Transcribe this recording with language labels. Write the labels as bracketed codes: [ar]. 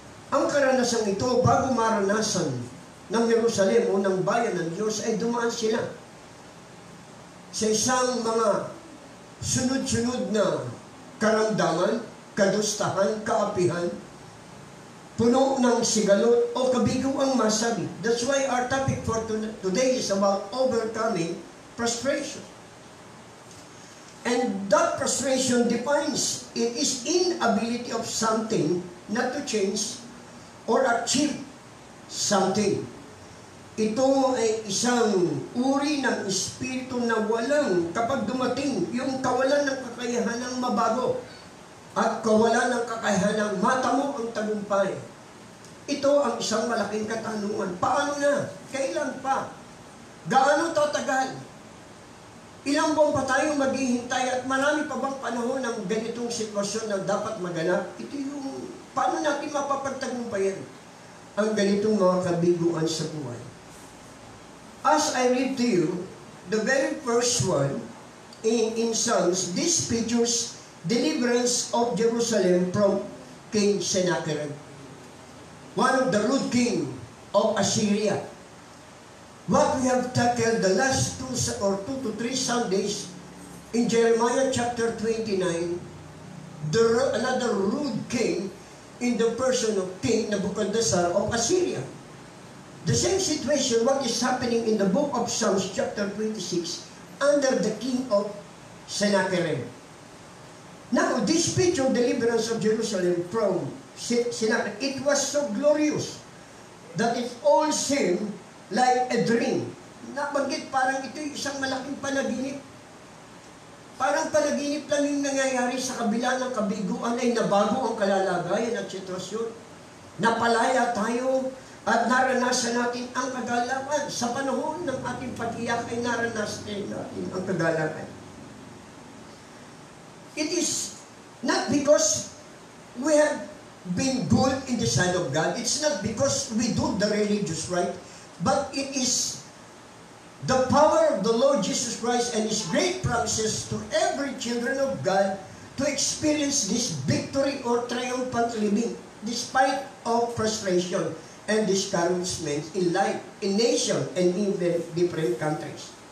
[tl] Ang karanasan ito, bago maranasan ng Jerusalem o ng bayan ng Diyos, ay dumaan sila sa isang mga sunod-sunod na karamdaman, kadustahan, kaapihan, puno ng sigalot o kabiguang masabi. [en] That's why our topic for today is about overcoming frustration. And that frustration defines it is inability of something not to change or achieve something. [tl] Ito ay isang uri ng espiritu na walang, kapag dumating, yung kawalan ng kakayahan ng mabago at kawalan ng kakayahan ng matamo ang tagumpay. Ito ang isang malaking katanungan. Paano na? Kailan pa? Gaano tatagal? Ilang buwan pa tayong maghihintay at marami pa bang panahon ng ganitong sitwasyon na dapat maganap? Ito yung, paano natin mapapagtagumpayan ang ganitong mga kabiguan sa buhay? [en] As I read to you, the very first one in Psalms, this pictures deliverance of Jerusalem from King Sennacherib, one of the rude king of Assyria. What we have tackled the last 2 to 3 Sundays in Jeremiah chapter 29, another rude king in the person of King Nebuchadnezzar of Assyria. The same situation, what is happening in the book of Psalms chapter 26 under the king of Sennacherib. Now, this picture of deliverance of Jerusalem from Sennacherib, it was so glorious that it all seemed like a dream. [tl] Nabanggit parang ito yung isang malaking panaginip. Parang panaginip lang yung nangyayari sa kabila ng kabiguan ay nabago ang kalalagayan at sitwasyon. Napalaya tayo at naranasan natin ang kagalakan. Sa panahon ng ating pag-iyak ay naranasan natin ang kagalakan. [en] It is not because we have been good in the sight of God. It's not because we do the religious right. But it is the power of the Lord Jesus Christ and His great promises to every children of God to experience this victory or triumphant living despite of frustration and discouragement in life, in nation, and even different countries.